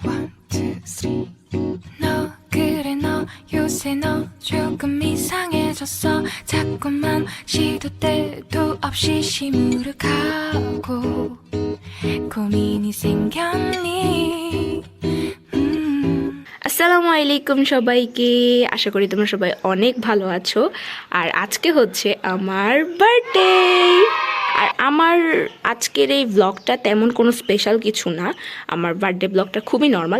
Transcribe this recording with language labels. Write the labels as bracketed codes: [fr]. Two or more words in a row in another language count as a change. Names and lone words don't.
[en] One, two, three. [ko] 너 그래 너 요새 너 조금 이상해졌어. 자꾸만 시도 때도 없이 시무룩하고 고민이 생겼니. [ar] السلام عليكم [bn] সবাইকে, আশা করি তোমরা সবাই অনেক ভালো আছো। আর আজকে হচ্ছে আমার বার্থডে। আর আমার আজকের এই ব্লগটা তেমন কোনো স্পেশাল কিছু না। আমার বার্থডে ব্লগটা খুবই নর্মাল।